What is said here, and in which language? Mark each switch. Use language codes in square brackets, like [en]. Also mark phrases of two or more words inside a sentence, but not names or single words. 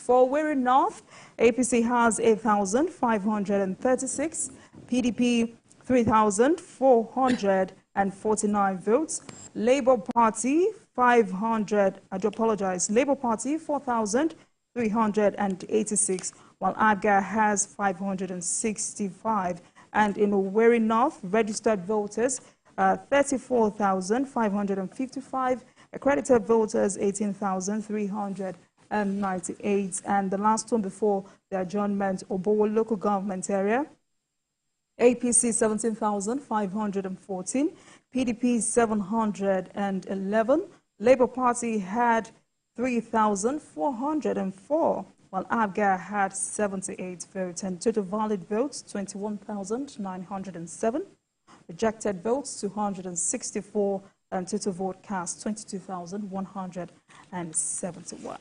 [en] For Owerri North, APC has 8,536, PDP 3,400 449 votes. Labour Party 500, I do apologize, Labour Party 4,386, while AGA has 565. And in Owerri North, registered voters 34,555, accredited voters 18,398. And the last one before the adjournment, Obowo local government area, APC 17,514, PDP 711, Labour Party had 3,404, while ABGA had 78 votes, and total valid votes 21,907, rejected votes 264, and total vote cast 22,171.